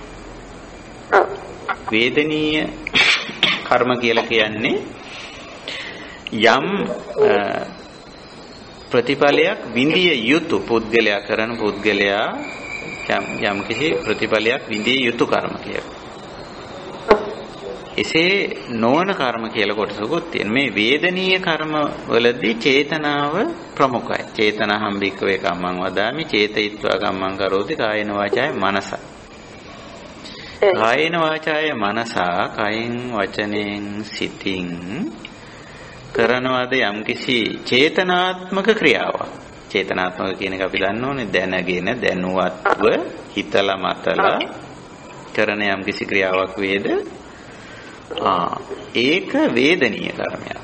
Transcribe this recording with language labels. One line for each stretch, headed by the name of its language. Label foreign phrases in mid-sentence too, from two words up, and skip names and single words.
Sinhala: වේදනීය කර්ම කියලා කියන්නේ යම් ප්‍රතිඵලයක් විඳිය යුතු පුද්ගලයා කරන පුද්ගලයා යම් කිසි ප්‍රතිඵලයක් විඳිය යුතු කර්ම කියලා. එසේ නොවන කර්ම කියලා කොටසකුත් තියෙනවා. මේ වේදනීය කර්ම වලදී චේතනාව ප්‍රමුඛයි.
Pali: චේතනහම් භික්ඛවේ කම්මං වදාමි චේතයිත්වා කම්මං කරෝති කායේන වාචාය මනසා. කායේන වාචාය මනසා
Sinhala: කයින් වචනෙන් සිතින් කරනවාද යම්කිසි චේතනාත්මක ක්‍රියාවක්. චේතනාත්මක කියන එක අපි දන්න ඕනේ දැනගෙන දැනුවත්ව හිතලා මතලා කරන යම්කිසි ක්‍රියාවක් වේද ඒක වේදනීය කර්මයක්.